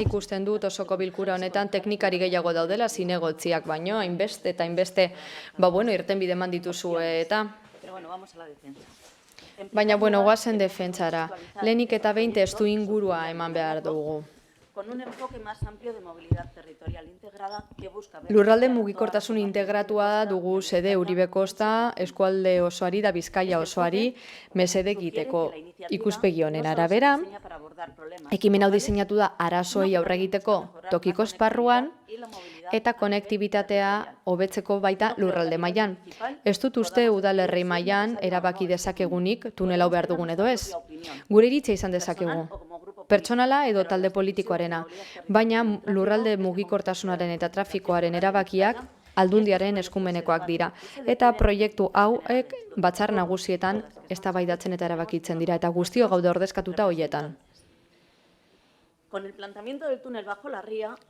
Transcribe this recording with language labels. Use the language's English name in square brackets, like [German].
[Basque] Ikusten dut osoko bilkura honetan teknikari gehiago daudela zinegotziak baino, hainbeste eta hainbeste, irtenbide eman dituzue eta. [Spanish] Pero bueno, vamos a la defensa. [Basque] Baina goazen defentsara. Lehenik eta behin testu ingurua eman behar dugu. [Spanish] Con un enfoque más amplio de movilidad territorial integrada que busca... [Basque] Lurralde mugikortasun integratua dugu sede Uribe Kosta, eskualde osoari da Bizkaia osoari mesede egiteko. Ikuspegi honen arabera, ekimen hau diseinatu da arazoei aurre egiteko tokiko esparruan eta konektibitatea hobetzeko baita lurralde mailan. Ez dut uste udalerri mailan erabaki dezakegunik tunel hau behar dugun edo ez. Gure iritzia izan dezakegu. Pertsonala edo talde politikoarena, baina lurralde mugikortasunaren eta trafikoaren erabakiak Aldundiaren eskumenekoak dira. Eta proiektu hauek batzar nagusietan eztabaidatzen eta erabakitzen dira, eta guztio gaude ordezkatuta hoietan. [Spanish] Con el planteamiento del túnel bajo la ría...